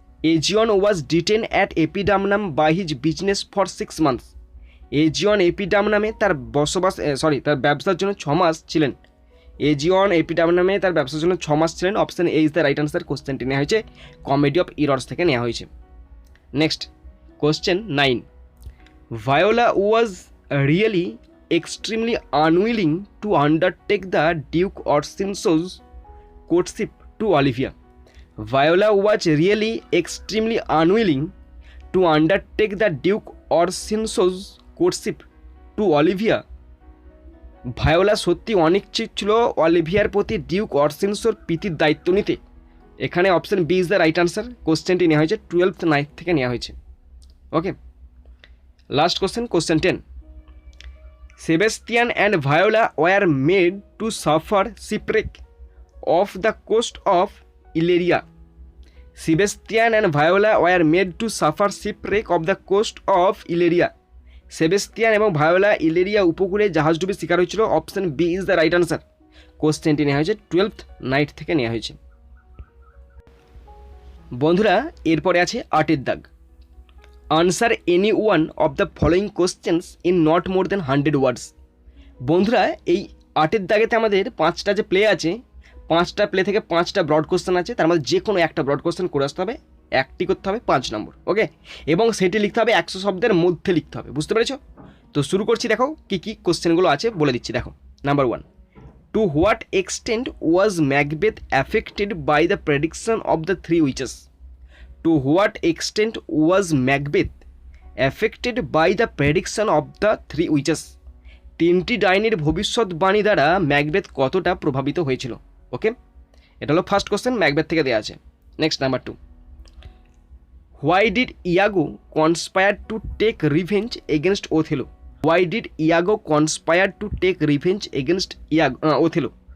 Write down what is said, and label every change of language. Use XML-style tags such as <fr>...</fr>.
<en>Aegeon was detained at Epidamnum by his business for 6 months.</en> <bn>Aegeon এপিডামনামে তার ব্যবসার জন্য 6 মাস ছিলেন। Aegeon এপিডামনামে তার ব্যবসার জন্য 6 মাস ছিলেন।</bn> <en>Option A is the right answer.</en> <bn>কোশ্চেনটি নেওয়া হয়েছে কমেডি অফ ইরর্স থেকে নেওয়া হয়েছে।</bn> <en>Next question 9, Viola was really extremely unwilling to undertake the Duke Orsino's courtship to Olivia. Viola was really extremely unwilling to undertake the Duke Orsino's courtship to Olivia.</en> <bn>Viola সত্যি অনিচ্ছুক ছিল Olivier প্রতি Duke অরসিনসোর প্রীতির দায়িত্ব নিতে। এখানে</bn> <en>Option B is the right answer.</en> <bn>কোশ্চেনটি নেওয়া হয়েছে 12th নাইট থেকে নেওয়া হয়েছে।</bn> <en>Okay, last question, question 10, Sebastian and Viola were made to suffer shipwreck off the coast of Illyria. Sebastian and Viola were made to suffer shipwreck of the coast of Illyria.</en> <bn>সেবেস্তিয়ান এবং Viola ইলেরিয়া উপকূলে জাহাজডুবির শিকার হয়েছিল।</bn> <en>Option B is the right answer.</en> <bn>কোশ্চেনটি নেওয়া হয়েছে 12th night থেকে নেওয়া হয়েছে। বন্ধুরা এরপরে আছে 8 দাগ।</bn> <en>Answer any one of the following questions in not more than 100 words.</en> <bn>বন্ধুরা এই 8 দাগেতে আমাদের 5টা যে প্লে আছে, 5টা প্লে থেকে 5টা ব্রড কোশ্চেন আছে। তার মধ্যে যে কোনো একটা ব্রড কোশ্চেন করে আসতে হবে, একটি করতে হবে 5 নম্বর। ওকে, এবং সেটি লিখতে হবে 100 শব্দের মধ্যে লিখতে হবে। বুঝতে পেরেছো? তো শুরু করছি। দেখো কী কী কোশ্চেনগুলো আছে বলে দিচ্ছি। দেখো</bn> <en>Number 1, to what extent was Macbeth affected by the prediction of the 3 witches. To what extent was Macbeth affected by the prediction of the 3 witches?</en> <bn>3টি ডাইনির ভবিষ্যৎবাণী দ্বারা ম্যাকবেথ কতটা প্রভাবিত হয়েছিল। ওকে, এটা হলো ফার্স্ট কোশ্চেন, ম্যাকবেথ থেকে দেওয়া আছে।</bn> <en>Next number 2, why did Iago conspire to take revenge against Othello. Why did Iago conspire to take revenge against Othello.</en>